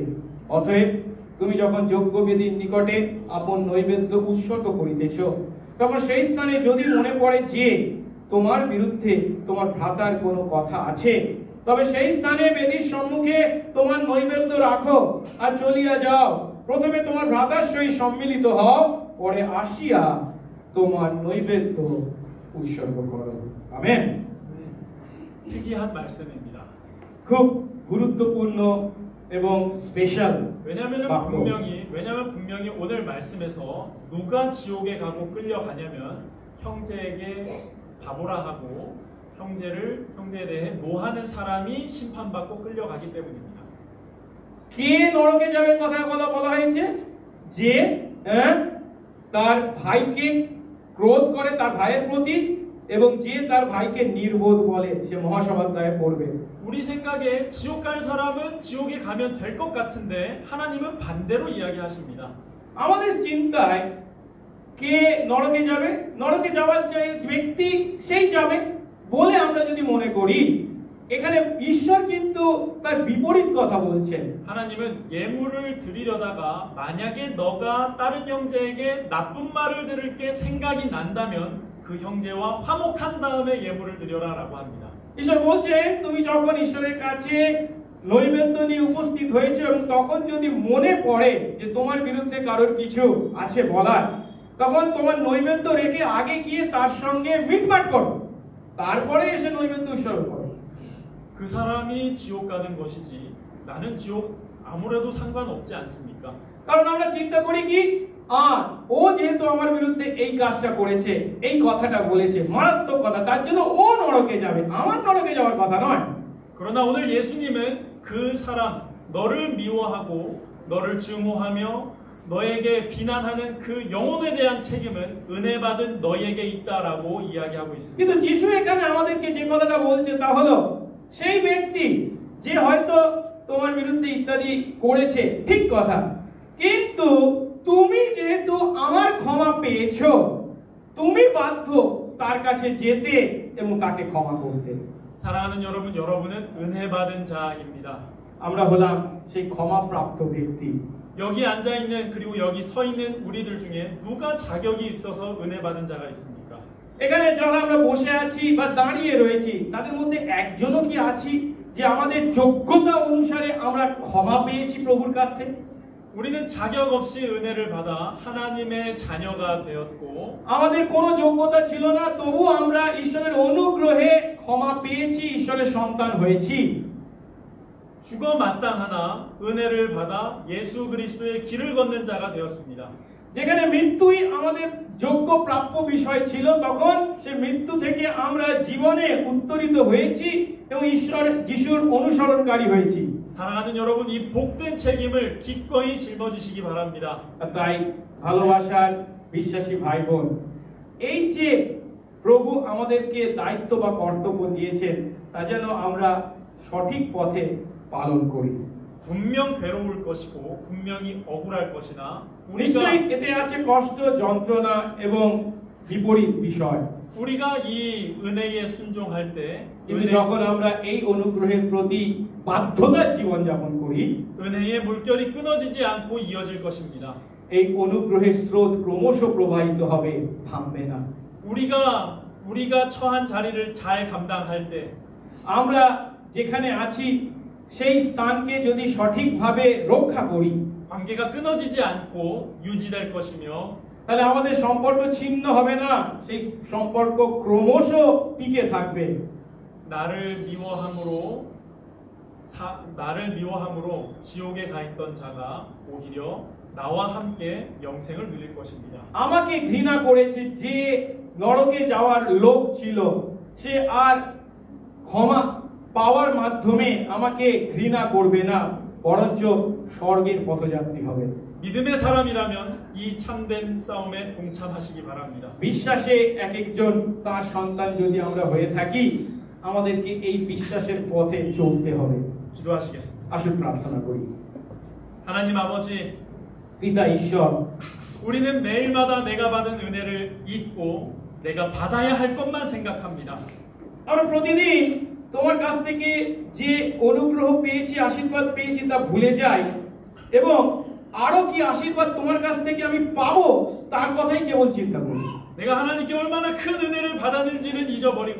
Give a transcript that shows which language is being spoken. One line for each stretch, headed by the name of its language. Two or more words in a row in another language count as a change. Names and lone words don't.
Bangla: অতএব তুমি যখন যজ্ঞবেদীর নিকটে আপন নৈবেদ্য উৎসর্গ করিতেছ, তখন সেই স্থানে যদি মনে পড়ে যে তোমার বিরুদ্ধে তোমার ভ্রাতার কোনো কথা আছে, তবে সেই স্থানে বেদীর সম্মুখে তোমার নৈবেদ্য রাখো আর চলিয়া যাও। প্রথমে তোমার ভ্রাতার সহিত সম্মিলিত হও, পরে আসিয়া তোমার নৈবেদ্য উৎসর্গ করো। আমেন।
Korean: 특이한 말씀입니다.
Bangla: খুব গুরুত্বপূর্ণ এবং স্পেশাল।
Korean: 왜냐하면 분명히 오늘 말씀에서 누가 지옥에 가고 끌려가냐면 형제에게 바보라 하고 형제에 대해 노하는 사람이 심판받고 끌려가기 때문입니다.
Bangla: কে নরকে যাবে কথা বলা হয়েছে? যে তার ভাইকে ক্রোধ করে তার ভাইয়ের প্রতি, এবং যে তার ভাইকে নির্বোধ বলে সে মহাসভার দায়ে পড়বে।
Korean: 우리 생각에 지옥 갈 사람은 지옥에 가면 될 것 같은데 하나님은 반대로 이야기하십니다.
Bangla: আমাদের চিন্তায় কে নরকে যাবে, নরকে যাওয়ার যে ব্যক্তি সেই যাবে বলে আমরা যদি মনে করি, এখানে ঈশ্বর কিন্তু তার বিপরীত কথা বলছেন।
Korean: 하나님은 예물을 드리려다가 만약에 너가 다른 형제에게 나쁜 말을 들을 게 생각이 난다면 그 형제와 화목한 다음에 예물을 드려라라고 합니다.
Bangla: ঈশ্বর বলছেন, তুমি যখন ঈশ্বরের কাছে নৈবেদ্য নিয়ে উপস্থিত হয়েছে এবং তখন যদি মনে পড়ে যে তোমার বিরুদ্ধে কারোর কিছু আছে বলার, তখন তোমার নৈবেদ্য রেখে আগে গিয়ে তার সঙ্গে মিটমাট করো, তারপরে এসে নৈবেদ্য উৎসর্গ করো।
Korean: 그 사람이 지옥 가는 것이지 나는 지옥 아무래도 상관없지 않습니까?
Bangla: কারণ আমরা চিন্তা করি কি, ও যেহেতু আমার বিরুদ্ধে এই কাজটা করেছে, এই কথাটা বলেছে, মারাত্মক কথা, তার জন্য ও নরকে যাবে, আমার নরকে যাওয়ার কথা নয়।
Korean: 그러나 오늘 예수님은 그 사람, 너를 미워하고 너를 증오하며 너에게 비난하는 그 영혼에 대한 책임은 은혜 받은 너에게 있다라고 이야기하고 있습니다.
Bangla: কিন্তু যিশু এখানে আমাদেরকে যে কথাটা বলছে তা হলো, সেই ব্যক্তি যে হয়তো তোমার বিরুদ্ধে ইত্যাদি করেছে, ঠিক কথা, কিন্তু তুমি যেহেতু আমার ক্ষমা পেয়েছো, তুমি বাধ্য তার কাছে যেতে এবং তাকে ক্ষমা করতে।
Korean: 사랑하는 여러분, 여러분은 은혜 받은 자입니다.
Bangla: আমরা হলাম সেই ক্ষমাপ্রাপ্ত ব্যক্তি।
Korean: 여기 앉아 있는 그리고 여기 서 있는 우리들 중에 누가 자격이 있어서 은혜 받은 자가 있습니까?
Bangla: এখানে যারা আমরা বসে আছি বা দাঁড়িয়ে রয়েছি, তাদের মধ্যে একজনও কি আছি যে আমাদের যোগ্যতা অনুসারে আমরা ক্ষমা পেয়েছি প্রভুর কাছে?
Korean: 우리는 자격 없이 은혜를 받아 하나님의 자녀가 되었고
Bangla: আমাদের কোনো যোগ্যতা ছিল না, তবু আমরা ঈশ্বরের অনুগ্রহে ক্ষমা পেয়েছি, ঈশ্বরের সন্তান হয়েছি।
Korean: 죽어 마땅하나 은혜를 받아 예수 그리스도의 길을 걷는 자가 되었습니다.
Bangla: যেখানে মৃত্যুই আমাদের যোগ্য প্রাপ্য বিষয় ছিল, তখন সে মৃত্যু থেকে আমরা জীবনে উত্তরিত হয়েছি এবং ঈশ্বর যিশুর অনুসরণকারী হয়েছি।
Korean: 사랑하는 여러분, 이 복된 책임을 기꺼이 짊어지시기 바랍니다.
Bangla: তাই ভালোবাসার বিশ্বাসী ভাই বোন, এই যে প্রভু আমাদেরকে দায়িত্ব বা কর্তব্য দিয়েছেন, তা যেন আমরা সঠিক পথে পালন করি।
Korean: 분명 괴로울 것이고 분명히 억울할 것이나
Bangla: নিশ্চয়ই এতে আছে কষ্ট, যন্ত্রণা এবং বিপরীত বিষয়।
Korean: 우리가 이 은혜에 순종할 때
Bangla: কিন্তু যখন আমরা এই অনুগ্রহের প্রতি বাধ্যতার জীবন যাপন করি,
Korean: 은혜의 물결이 끊어지지 않고 이어질 것입니다.
Bangla: এই অনুগ্রহের স্রোত ক্রমশ প্রবাহিত হবে, থামবে না।
Korean: 우리가 처한 자리를 잘 감당할 때
Bangla: আমরা যেখানে আছি সেই স্থানকে যদি সঠিকভাবে রক্ষা করি,
Korean: 관계가 끊어지지 않고 유지될 것이며
Bangla: তাহলে আমাদের সম্পর্ক ছিন্ন হবে না, সেই সম্পর্ক ক্রমশ টিকে থাকবে।
Korean: 나를 미워함으로 지옥에 가 있던 자가 오히려 나와 함께 영생을 누릴 것입니다.
Bangla: আমাকে ঘৃণা করেছে যে নরকে যাওয়ার লোক ছিল, সে আর ক্ষমা পাওয়ার মাধ্যমে আমাকে ঘৃণা করবে না, বরঞ্চ স্বর্গের পথযাত্রী হবে।
Korean: 믿음의 사람이라면 이 참된 싸움에 동참하시기 바랍니다.
Bangla: বিশ্বাসে এক একজন তার সন্তান যদি আমরা হয়ে থাকি, আমাদেরকে এই বিশ্বাসের পথে চলতে হবে।
Korean: 기도하시겠습니다.
Bangla: আসুন প্রার্থনা করি।
Korean: 하나님 아버지,
Bangla: পিতা ঈশ্বর,
Korean: 우리는 매일마다 내가 받은 은혜를 잊고 내가 받아야 할 것만 생각합니다.
Bangla: আমরা প্রতিদিন তোমার কাছ থেকে যে অনুগ্রহ পেয়েছি, আশীর্বাদ পেয়েছি তা ভুলে যাই এবং আরো কি আশীর্বাদ তোমার কাছ থেকে আমি পাবো তার কথাই কেবল চিন্তা করি।
Korean: 내가 하나님께 얼마나 큰 은혜를 받았는지는 잊어버리고